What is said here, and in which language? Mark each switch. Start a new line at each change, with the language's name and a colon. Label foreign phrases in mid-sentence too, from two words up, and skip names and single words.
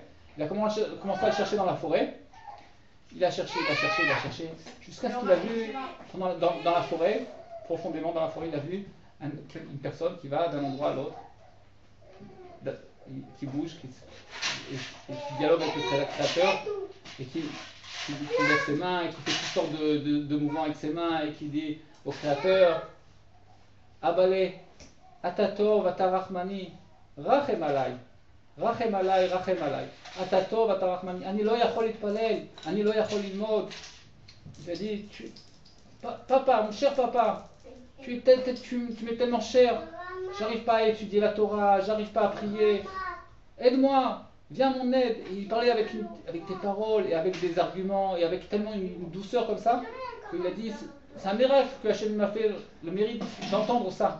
French: Il a commencé à le chercher dans la forêt. Il a cherché, jusqu'à ce qu'il a vu, dans la forêt, profondément dans la forêt, il a vu une personne qui va d'un endroit à l'autre, qui bouge, qui dialogue avec le Créateur, et qui lève ses mains, et qui fait toutes sortes de mouvements avec ses mains, et qui dit au Créateur,
Hebrew: אבא'לה, אתה טוב, אתה רחמני, רחם עליי. רחם עליי, רחם עליי. אתה טוב, אתה רחמני. אני לא יכול להתפלל, אני לא יכול ללמוד.
French: Il a dit, papa, mon cher papa, tu m'es tellement cher, j'arrive pas à étudier la Torah, j'arrive pas à prier. Aide-moi, viens à mon aide. Et il parlait avec tes paroles et avec des arguments et avec tellement une douceur comme ça qu'il a dit, c'est un miracle que Hachem m'a fait le mérite d'entendre ça.